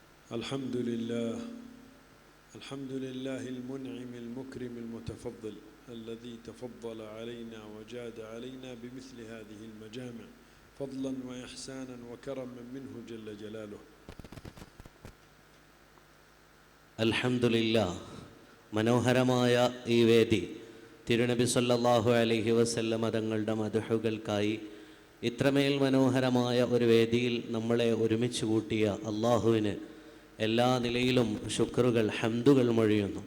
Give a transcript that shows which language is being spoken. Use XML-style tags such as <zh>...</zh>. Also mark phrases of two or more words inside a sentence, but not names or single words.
<ar>الحمد لله المنعم المكرم المتفضل الذي تفضل علينا وجاد علينا بمثل هذه المجامع فضلا وإحسانا وكرما منه جل جلاله.</ar> <ml>അൽഹംദുലില്ലാ, മനോഹരമായ ഈ വേദി തിരുനബി</ml> <ar>صلى الله عليه وسلم</ar> <ml>തങ്ങളുടെ മദ്ഹുകൾക്കായി ഇത്രമേൽ മനോഹരമായ ഒരു വേദിയിൽ നമ്മളെ ഒരുമിച്ച് കൂട്ടിയ അല്ലാഹുവിന് എല്ലാ നിലയിലും ശുക്റുകൾ, ഹംദുകൾ മൊഴിയുന്നു.</ml>